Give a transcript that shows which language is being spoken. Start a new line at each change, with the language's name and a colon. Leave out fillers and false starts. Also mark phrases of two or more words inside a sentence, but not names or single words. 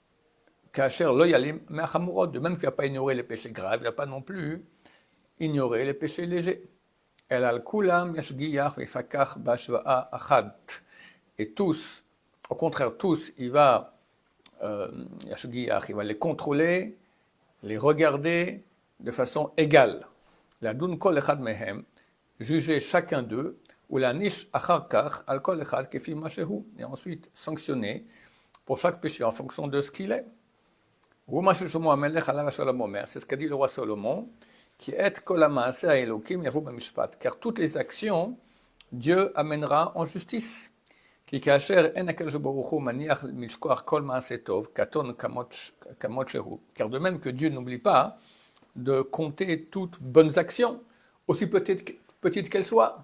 French: De même qu'il ne va pas ignorer les péchés graves, il ne va pas non plus ignorer les péchés légers. Et tous, au contraire, tous, il va les contrôler, les regarder de façon égale.
Hebrew: לדון כל אחד מהם,
French: juger chacun d'eux,
Hebrew: ולהעניש אחר כך על כל אחד כפי מה שהוא,
French: et ensuite sanctionner pour chaque péché en fonction de ce qu'il est. C'est ce qu'a dit le roi Salomon, qui est car toutes les actions, Dieu amènera en justice. Car de même que Dieu n'oublie pas de compter toutes bonnes actions, aussi petites qu'elles soient.